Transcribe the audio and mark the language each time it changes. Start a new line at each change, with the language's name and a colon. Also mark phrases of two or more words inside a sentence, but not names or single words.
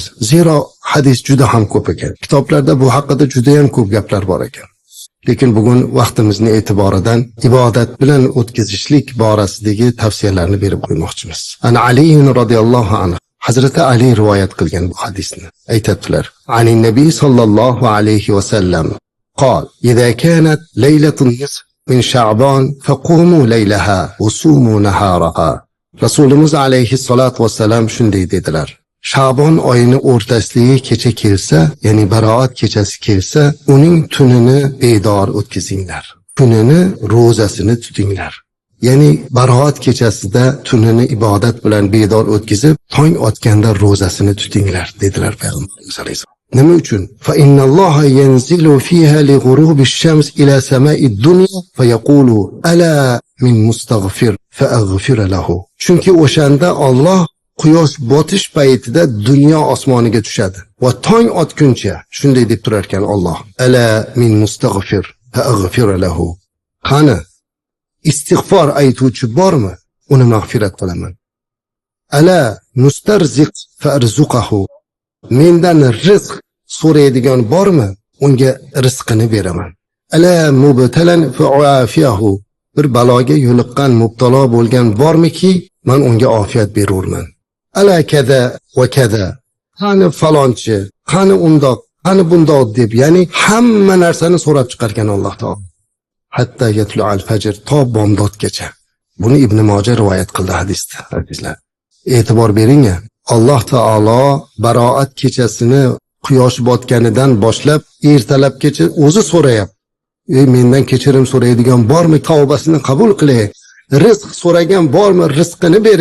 Uzbek: Zero hadis juda ham ko'p ekan. Kitoblarda bu haqida juda ham ko'p gaplar bor ekan. Lekin bugun vaqtimizni e'tiboridan ibodat bilan o'tkazishlik borasidagi tavsiyalarni berib qo'ymoqchimiz. Ana Ali
Arabic: رضي الله عنه
Uzbek: Hazrati Ali rivoyat qilgan bu hadisni aytadilar.
Arabic: عن النبي صلى الله عليه وسلم قال: "إذا كانت ليلة النصف من شعبان فقوموا ليلها وصوموا نهارها."
Uzbek: Rasulimiz
Arabic: عليه الصلاة والسلام
Uzbek: shunday dedilar. Sha'bon oyini o'rtasidagi kecha kelsa, ya'ni baroat kechasi kelsa, uning tunini bedor o'tkazinglar. Kunini ro'zasini tutinglar. Ya'ni baroat kechasida tunini ibodat bilan bedor o'tkazib, tong otganda ro'zasini tutinglar dedilar Payg'ambarimiz alayhisalom. Nima uchun?
Arabic: فإن الله ينزل فيها لغروب الشمس إلى سماء الدنيا فيقول ألا من مستغفر فأغفر له.
Uzbek: Chunki o'shanda Alloh quyosh botish paytida dunyo osmoniga tushadi va tong otguncha shunday deb turar ekan Alloh:
Arabic: ألا من مستغفر فأغفر له.
Uzbek: Qani istig'for aytuvchi bormi? Uni mag'firat qilaman.
Arabic: ألا مسترزق فأرزقه.
Uzbek: Mendan rizq so'raydigan bormi? Unga rizqini beraman.
Arabic: ألا مبتلى فأعافيه.
Uzbek: Bir baloga yo'liqqan, mubtalo bo'lgan bormiki, men unga ofiyat berurman.
Arabic: ألا كذا وكذا.
Uzbek: Qani falonchi, qani undoq, qani bundoq deb, ya'ni hamma narsani so'rab chiqargan Alloh taolo.
Arabic: حتى يطلع الفجر,
Uzbek: to bomdodgacha. Buni Ibn Moja rivoyat qildi hadisda, azizlar. E'tibor bering-a. Alloh taolo baroat kechasini quyosh botganidan boshlab ertalabgacha o'zi so'rayapti. Mendan kechirim so'raydigan bormi? Tavbasini qabul qilay. Rizq so'ragan bormi? Rizqini beray.